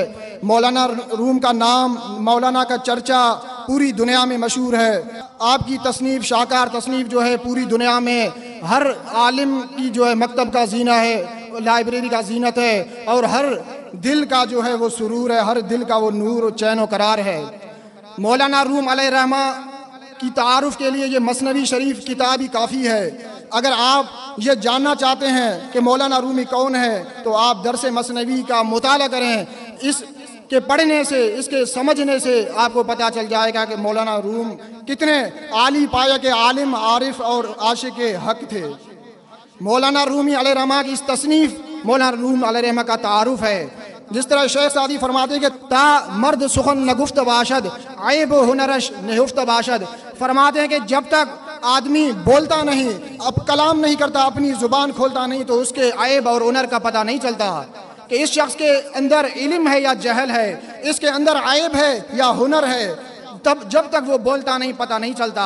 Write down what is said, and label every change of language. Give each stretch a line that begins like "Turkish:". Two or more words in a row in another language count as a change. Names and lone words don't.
Urdu: مولانا روم کا نام، مولانا کا چرچا پوری دنیا میں مشہور ہے۔ آپ کی تصنیف، شاہکار تصنیف جو ہے پوری دنیا میں ہر عالم کی جو ہے مکتب کا زینہ ہے، لائبریری کا زینت ہے، اور ہر دل کا جو ہے وہ سرور ہے، ہر دل کا وہ نور و چین و قرار ہے۔ مولانا روم
Arabic: علیہ رحمہ
Urdu: کی تعارف کے لیے یہ مثنوی شریف کتاب ہی کافی ہے۔ اگر آپ یہ جاننا چاہتے ہیں کہ مولانا رومی کون ہے تو آپ درس مثنوی کا مطالعہ کریں۔ اس کے پڑھنے سے، اس کے سمجھنے سے آپ کو پتہ چل جائے گا کہ مولانا روم کتنے عالی پایہ کے عالم، عارف اور عاشق حق تھے۔ مولانا رومی
Arabic: علیہ رحمہ
Urdu: کی اس تصنیف مولانا روم
Arabic: علیہ رحمہ
Urdu: کا تعارف ہے۔ جس طرح شیخ سعدی فرماتے ہیں کہ
Persian: تا مرد سخن نگفت باشد، عیب و ہنرش نہفت باشد،
Urdu: فرماتے ہیں کہ جب تک آدمی بولتا نہیں، اب کلام نہیں کرتا، اپنی زبان کھولتا نہیں، تو اس کے عیب اور ہنر کا پتہ نہیں چلتا کہ اس شخص کے اندر علم ہے یا جہل ہے، اس کے اندر عیب ہے یا ہنر ہے، تب جب تک وہ بولتا نہیں پتہ نہیں چلتا۔